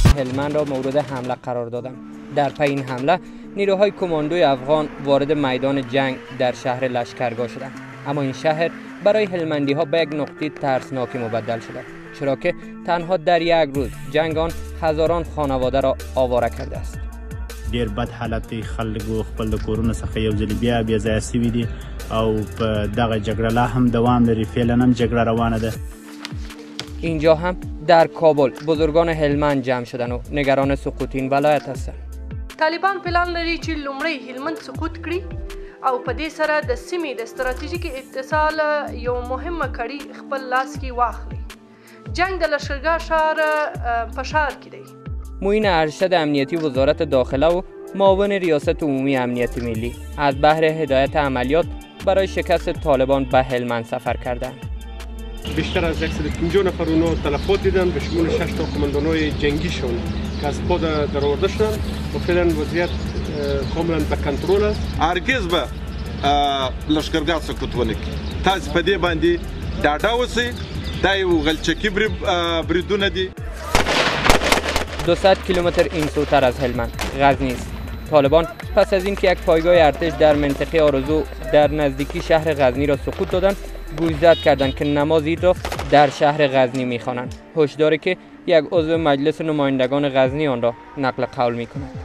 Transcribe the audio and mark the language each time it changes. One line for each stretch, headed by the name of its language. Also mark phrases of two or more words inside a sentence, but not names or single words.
Persian: هلمند را مورد حمله قرار دادند. در پی این حمله نیروهای کماندوی افغان وارد میدان جنگ در شهر لشکرگاه شدند، اما این شهر برای هلمندی ها به یک نقطه ترسناک مبدل شده، چرا که تنها در یک روز جنگ آن هزاران خانواده را آواره کرده است.
Pashto: ډیر بد حالت خلکو خپل د کورونو څخه یو ځل بیا ځای سوي دي او په دغه جګړه لا هم دوام لري. فعلا هم جګړه روانه ده.
Persian: اینجا هم در کابل بزرگان هلمند جمع شدن و نگران سقوط این ولایت هستند.
Pashto: طالبان پلان لري چې لومړی هلمند سقوط کړي او په دې سره د سیمې د ستراتیژیک اتصال یو مهمه کړي خپل لاس کې واخلي. جنگ د لشکرګاه ښار په ښار کې دی.
Persian: معین ارشد امنیتی وزارت داخله و معاون ریاست عمومی امنیت ملی از بهر هدایت عملیات برای شکست طالبان به هلمند سفر کردند. بیشتر از 150 نفر اونا تلفات دیدن به شمول 6 تا کماندانای جنگیشون که از پا درآورده شدن و فعلا وضعیت کاملا به کنترل است.
Pashto: هرگز به لشکرګاه سقوط ونه کړي. تاسو په دې باندې ډاډه اوسئ. دا یو غلچکي بریدونه دي.
Persian: 200 کیلومتر این سوتر از هلمند غزنی است. طالبان پس از اینکه یک پایگاه ارتش در منطقه آرزو در نزدیکی شهر غزنی را سقوط دادند، گوشزد کردند که نماز عید را در شهر غزنی می‌خوانند. هشداری که یک عضو مجلس نمایندگان غزنی آن را نقل قول می‌کند.